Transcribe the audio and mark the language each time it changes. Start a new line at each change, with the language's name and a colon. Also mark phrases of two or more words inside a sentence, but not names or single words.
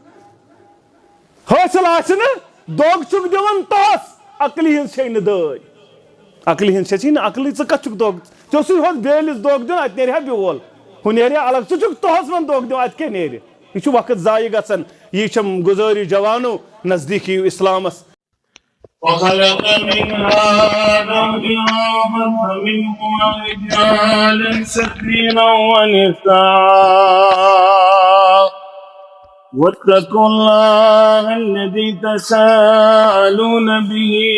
Kashmiri: دوٚگ چھُکھ دِوان تۄہس عقلہِ ہٕنٛز چھے نہٕ دٲدۍ عقلہِ ہٕنٛز چھے نہٕ عقلٕے ژٕ کتھ چھُکھ دوٚگ ژےٚ اوسُے ہوٚتھ بیلِس دوٚگ دیُن اتہِ نیرِ ہا بیول ہُہ نیرِ ہا الگ ژٕ چھُکھ تۄہس وۄنۍ دوٚگ دیُن اتہِ کیٛاہ نیرِ یہ چھُ وقت ضایہِ گژھان یہ چھم گُزٲرِش جوانو نزدیٖک یِیِو اسلامس
Arabic: وخلق منها زوجها وبث منهما رجالا كثيرا ونساء واتقوا الله الذي تساءلون به